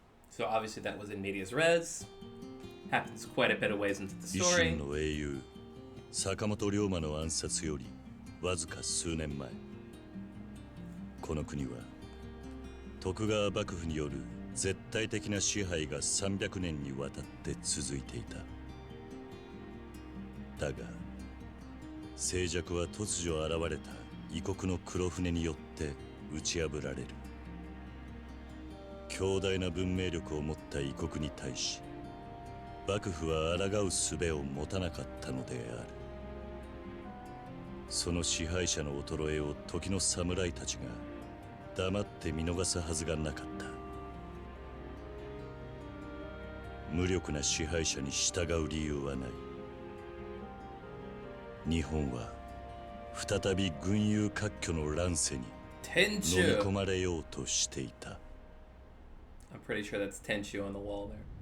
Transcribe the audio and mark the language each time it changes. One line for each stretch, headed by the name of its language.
English: So obviously that was in medias res. Happens quite a bit of ways into the story.
Japanese: 維新の英雄坂本龍馬の暗殺よりわずか数年前、この国は徳川幕府による絶対的な支配が300年にわたって続いていた。だが静寂は突如現れた異国の黒船によって打ち破られる。強大な文明力を持った異国に対し、幕府は抗う術を持たなかったのである。その支配者の衰えを時の侍たちが黙って見逃すはずがなかった。無力な支配者に従う理由はない。日本は再び群雄割拠の乱世に飲み込まれようとしていた。
English: I'm pretty sure that's Tenchu on the wall there.